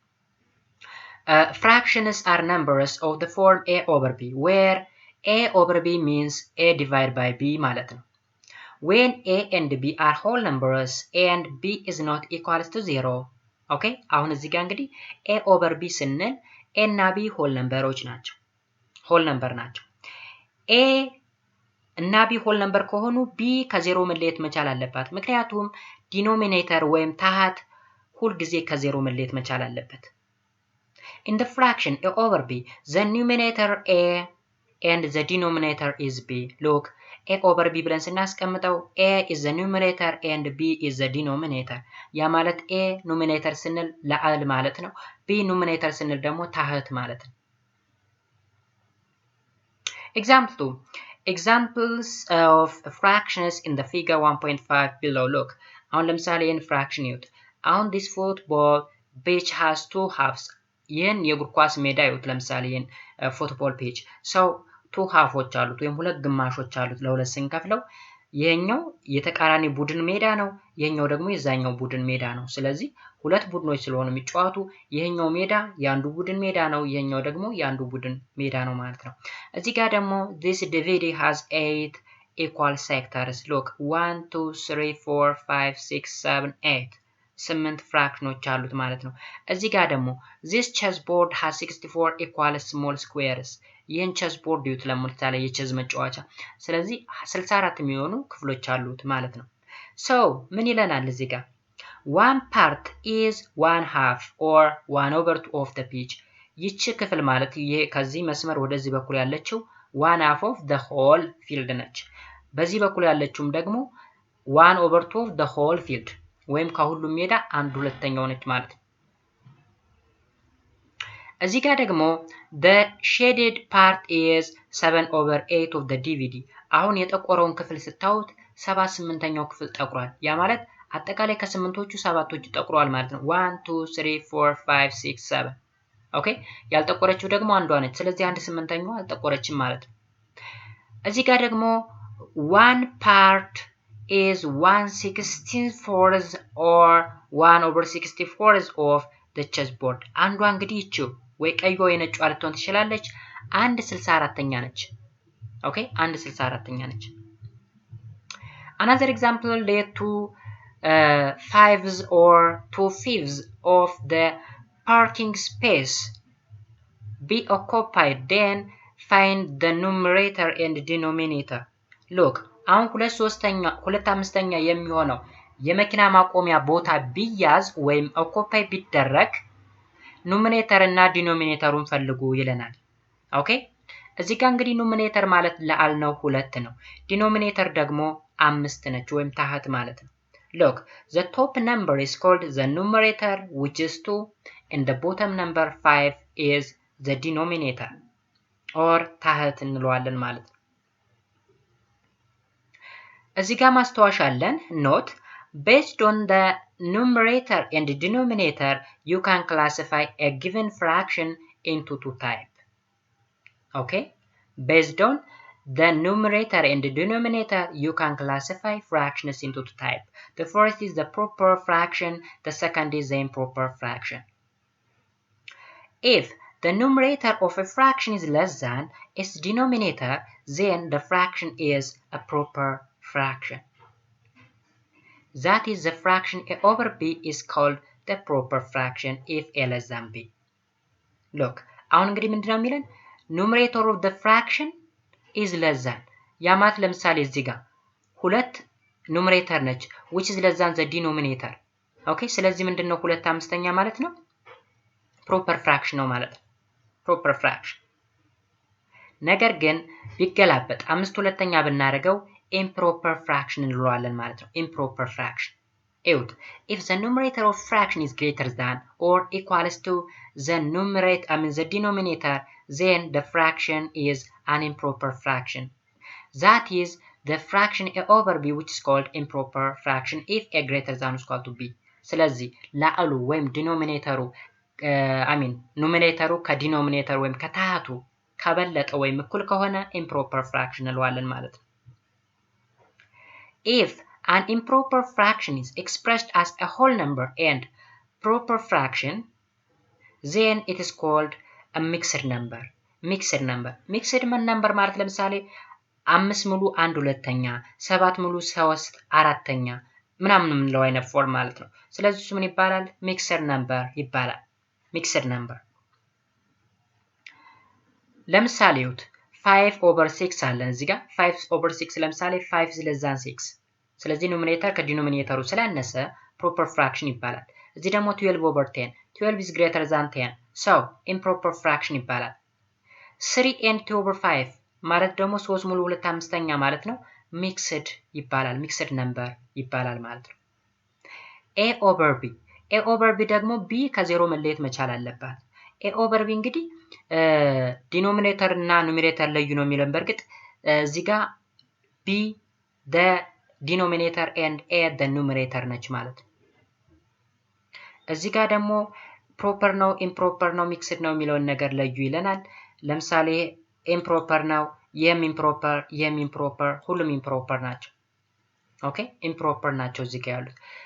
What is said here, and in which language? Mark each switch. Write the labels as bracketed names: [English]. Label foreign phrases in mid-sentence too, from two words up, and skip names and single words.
[English] fractions are numbers of the form a over b where a over b means a divided by b [Amharic] ማለት ነው [English] when a and b are whole numbers and b is not equal to 0 okay [Amharic] አሁን እዚህ ጋር እንግዲህ [English] a over b ስንል a እና b whole numberዎች ናቸው whole number [Amharic] ናቸው a እና b [English] whole number [Amharic] ከሆኑ b ከዜሮ መለየት መቻል አለባት ምክንያቱም ዲኖሚኔተር ወይም ታሃት ሁል ጊዜ ከዜሮ መለየት መቻል አለበት [English] in the fraction a over b the numerator a and the denominator is b look a over b [Amharic] ብለን ስናስቀምጠው [English] a is the numerator and b is the denominator [Amharic] ያ ማለት a numerator ስንል ለአል ማለት ነው b numerator ስንል ደግሞ ታህት ማለት ነው [English] example 2 examples of fractions in the figure 1.5 below look [Amharic] አሁን ለምሳሌ [English] in fraction [Amharic] ይዩት አሁን [English] this football pitch has two halves [Amharic] ይህን የእግር ኳስ ሜዳ ይዩት ለምሳሌ ይህን [English] football pitch ሰው two halfዎች [Amharic] አሉት ወይም ሁለት ግማሾች አሉት ለሁለት ስንከፍለው ይሄኛው የተቃራኒ ቡድን ሜዳ ነው ይሄኛው ደግሞ የዛኛው ቡድን ሜዳ ነው ስለዚህ ሁለት ቡድኖች ስለሆኑ የሚጫወቱ ይሄኛው ሜዳ የአንዱ ቡድን ሜዳ ነው ይሄኛው ደግሞ የአንዱ ቡድን ሜዳ ነው ማለት ነው እዚህ ጋር ደግሞ [English] this DVD has 8 equal sectors look [Amharic] 1 2 3 4 5 6 7 8 8 ፍራክሽኖች አሉት ማለት ነው እዚህ ጋር ደግሞ [English] this chessboard has 64 equal small squares [Amharic] ይህን chessboard ይዩት ለምሳሌ የቼዝ መጫወቻ ስለዚህ 64 የሚሆኑ ክፍሎች አሉት ማለት ነው so ምን ይለናል እዚህ ጋር [English] one part is 1/2 or 1/2 of the pitch [Amharic] ይቺ ክፍል ማለት ይሄ ከዚህ መስመር ወደዚህ በኩል ያለችው [English] 1/2 of the whole field [Amharic] ነች በዚህ በኩል ያለችውም ደግሞ [English] 1/2 of the whole field [Amharic] ወይም ከሁሉም ሜዳ 1/2 ነች ማለት ነው እዚህ ጋር ደግሞ [English] the shaded part is 7/8 of the DVD [Amharic] አሁን የጠቆረውን ክፍል ስታዩት 7/8ኛው ክፍል ጠቁሯል ያ ማለት አጠቃላይ ከ8ቶቹ 7ቶቹ ጠቁሯል ማለት ነው 1 2 3 4 5 6 7 ኦኬ ያልጠቆረችው ደግሞ አንዷ ነች ስለዚህ 1/8ኛው አልጠቆረችም ማለት ነው እዚህ ጋር ደግሞ [English] one part is 1/64 or 1/64 of the chessboard [Amharic] አንዷ እንግዲህ ይቺው ወይ ቀይዋ ወይ ነጯ ልትሆን ትችላለች 1/64ኛ ነች ኦኬ 1/64ኛ ነች [English] another example let 2/5 or 2/5 of the parking space be occupied then find the numerator and denominator look አሁን 2/5ኛ [Amharic] የሚሆነው የመኪና ማቆሚያ ቦታ ቢያዝ ወይም ኦኩፓይ ቢደረግ ኑሜሬተር እና ዲኖሚኔተሩን ፈልጉ ይለናል ኦኬ እዚህ ጋር እንግዲህ ኑሜሬተር ማለት ለአል ነው 2 ነው ዲኖሚኔተር ደግሞ 5 ነች ወይም ታህት ማለት ነው [English] look the top number is called the numerator which is 2 and the bottom number 5 is the denominator or [Amharic] ታህት እንለዋለን ማለት ነው እዚህ ጋር ማስተዋወሻ አለን [English] note based on the numerator and the denominator you can classify a given fraction into two types okay based on the numerator and the denominator you can classify fractions into two types the first is the proper fraction the second is the improper fraction if the numerator of a fraction is less than its denominator then the fraction is a proper fraction that is the fraction a over b is called the proper fraction if a less than b look አሁን [Amharic] እንግዲህ ምንድነው የሚለን [English] numerator of the fraction is less than [Amharic] ያ ማለት ለምሳሌ እዚህ ጋር 2 numerator ነች [English] which is less than the denominator [Amharic] ኦኬ ስለዚህ ምንድነው 2/5ኛ ማለት ነው [English] proper fraction [Amharic] ነው ማለት ነው [English] proper fraction [Amharic] ነገር ግን ቢገላበጥ 5/2ኛ ብናደርገው [English] improper fraction [Amharic] እንለዋለን ማለት ነው [English] improper fraction [Amharic] Out. [English] If the numerator of fraction is greater than or equals to the the denominator, then the fraction is an improper fraction. That is the fraction a over b which is called improper fraction if a greater than is equal to b. [Amharic] ስለዚህ ላዕሉ ወይም ዲኖሚኔተሩ ኑሜሬተሩ ከዲኖሚኔተር ወይም ከታህቱ ከበለጠ ወይም እኩል ከሆነ [English] improper fraction [Amharic] እንለዋለን ማለት ነው [English] If an improper fraction is expressed as a whole number and proper fraction, then it is called a mixed number. Mixed number [Amharic] ማለት ለምሳሌ 5 ሙሉ 1/2ኛ 7 ሙሉ 3/4ኛ ምናምን የምንለው አይነት ፎርም ማለት ነው ስለዚህ ምን ይባላል [English] mixed number [Amharic] ይባላል [English] mixed number [Amharic] ለምሳሌ [English] 5 over 6 [Amharic] አለን እዚህ ጋር [English] 5 over 6 [Amharic] ለምሳሌ [English] 5 is less than [Amharic] 6 ስለዚህ ኑሜሬተር ከዲኖሚኔተሩ ስላነሰ [English] proper fraction [Amharic] ይባላል። እዚህ ደግሞ [English] 12 over 10 12 is greater than 10 so improper fraction [Amharic] ይባላል። [English] 3 and 2 over 5 [Amharic] ማለት ደግሞ 3 ሙሉ 2/5ኛ ማለት ነው ሚክስድ ይባላል [English] mixed number [Amharic] ይባላል ማለት ነው። [English] a over b [Amharic] ደግሞ b ከዜሮ መለየት መቻል አለባት። a over b እንግዲህ ዲኖሚኔተር እና ኑሜሬተር ለዩ ነው የሚለን በርግጥ እዚህ ጋር [English] b the denominator and a the numerator [Amharic] ነች ማለት ነው። እዚህ ጋር ደግሞ ፕሮፐር ነው ኢምፕሮፐር ነው ሚክስድ ነው የሚለውን ነገር ለዩ ይለናል። ለምሳሌ ኢምፕሮፐር ነው ኢምፕሮፐር ሁሉም ኢምፕሮፐር ናቸው። ኦኬ ኢምፕሮፐር ናቸው እዚህ ጋር ያሉት።